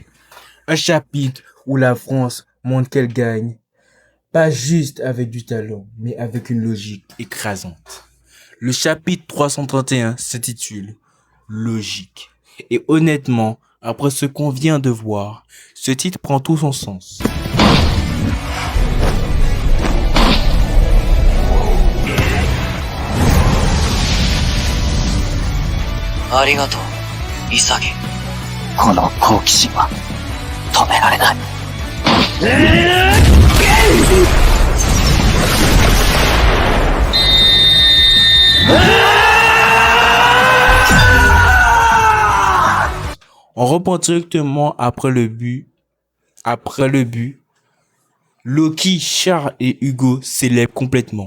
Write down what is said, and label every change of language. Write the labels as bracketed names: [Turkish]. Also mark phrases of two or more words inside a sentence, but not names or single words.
[French] Un chapitre où la France montre qu'elle gagne, pas juste avec du talent, mais avec une logique écrasante. Le chapitre 331 s'intitule Logique. Et honnêtement, après ce qu'on vient de voir, ce titre prend tout son sens. [Japanese] ありがとう、潔。この好奇心は止められない。 [French] On reprend directement après le but. Loki, Charles et Hugo célèbrent complètement.